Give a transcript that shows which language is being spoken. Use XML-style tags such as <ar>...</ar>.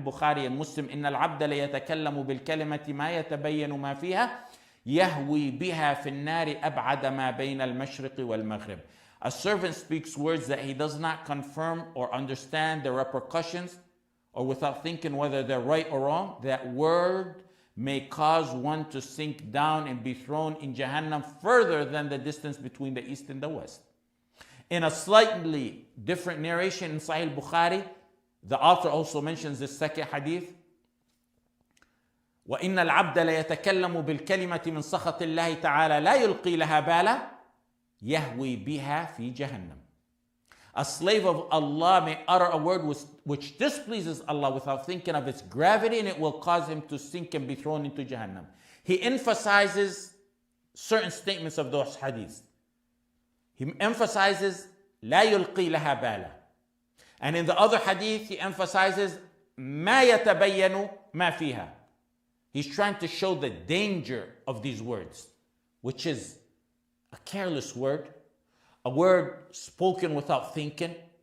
<ar>البخاري المسلم إن العبد ليتكلم بالكلمة ما يتبين ما فيها يهوي بها في النار أبعد ما بين المشرق والمغرب.</ar> <en>A servant speaks words that he does not confirm or understand the repercussions, or without thinking whether they're right or wrong, that word may cause one to sink down and be thrown in Jahannam further than the distance between the east and the west. In a slightly different narration in Sahih Bukhari, the author also mentions this second hadith.</en> <ar>وَإِنَّ الْعَبْدَ لَيَتَكَلَّمُ بِالْكَلِمَةِ مِنْ سَخَطِ اللَّهِ تَعَالَى لَا يُلْقِي لَهَا بَالًا يَهْوِي بِهَا فِي جَهَنَّمَ.</ar> <en>A slave of Allah may utter a word which displeases Allah without thinking of its gravity, and it will cause him to sink and be thrown into Jahannam. He emphasizes certain statements of those hadiths. He emphasizes</en> <ar>لا يلقي لها بالا.</ar> <en>And in the other hadith, he emphasizes</en> <ar>ما يتبين ما فيها.</ar> <en>He's trying to show the danger of these words, which is a careless word, a word spoken without thinking,</en>